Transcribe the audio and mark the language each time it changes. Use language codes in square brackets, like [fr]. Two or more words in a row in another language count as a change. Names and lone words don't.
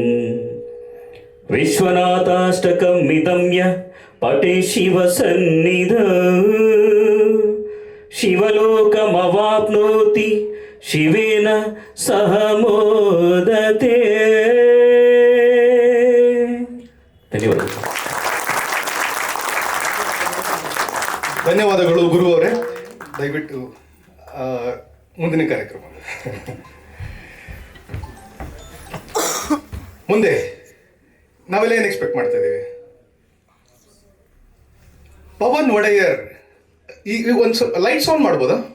[sa] విశ్వనాథాష్టకం మిదం యః పఠే శివ సన్నిధౌ శివలోకమవాప్నోతి శివేన సహ మోదతే. [kn] ధన్యವಾದಗಳು. ಧನ್ಯವಾದಗಳು ಗುರು ಅವರೇ. ದಯವಿಟ್ಟು ಮುಂದಿನ ಕಾರ್ಯಕ್ರಮ ಮುಂದೆ ನಾವೆಲ್ಲ ಏನು ಎಕ್ಸ್ಪೆಕ್ಟ್ ಮಾಡ್ತಾ ಇದ್ದೀವಿ? ಪವನ್ ಒಡೆಯರ್ ಈಗ ಒಂದು ಲೈಟ್ಸ್ ಆನ್ ಮಾಡ್ಬೋದಾ?